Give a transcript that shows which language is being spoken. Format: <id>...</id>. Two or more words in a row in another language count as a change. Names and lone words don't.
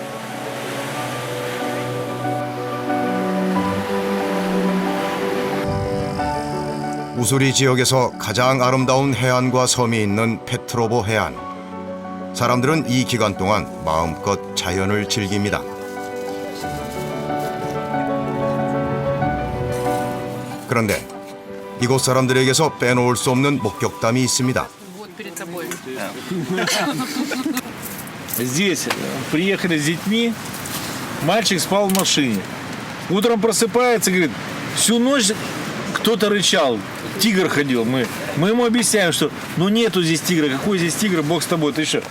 <ko>우수리 지역에서 가장 아름다운 해안과 섬이 있는 페트로보 해안. 사람들은 이 기간 동안 마음껏 자연을 즐깁니다. 그런데 이곳 사람들에게서 빼놓을 수 없는 목격담이 있습니다.</ko> <ru>Здесь приехали с детьми, мальчик спал в машине. Утром просыпается, говорит, всю ночь кто-то рычал, тигр ходил. Мы ему объясняем, что ну нету здесь тигра, какой здесь тигр, бог с тобой, ты что?</ru>